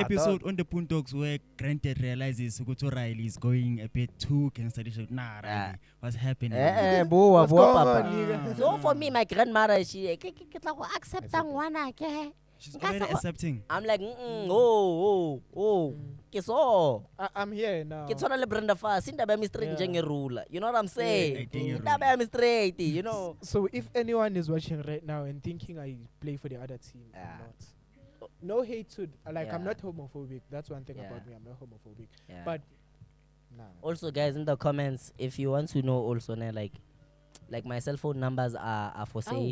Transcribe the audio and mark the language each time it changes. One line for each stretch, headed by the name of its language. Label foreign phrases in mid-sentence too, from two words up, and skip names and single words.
English: episode on the Puntox where Granted realizes Sugoto Riley is going a bit too gangster. Nah, Riley, what's happening? What's going on, nigga? So for me, my grandmother, she accept one. She's already accepting. I'm like,
Southern Sotho: ke so
English: I'm here now.
Southern Sotho: ke tshwana le Brenda Fassie
Zulu: indaba yami
Southern Sotho: straight
English: Yeah. njengerula, you know what I'm saying? Yeah,
Zulu: Indaba yami
English: straight, you know. So if anyone is watching right now and thinking I play for the other team, Yeah. I'm not. No hate to like I'm Yeah. not homophobic. That's one thing Yeah. about me. I'm not homophobic. Yeah. But nah. Also, guys, in the comments, if you want to know also, like my cell phone numbers are for sale.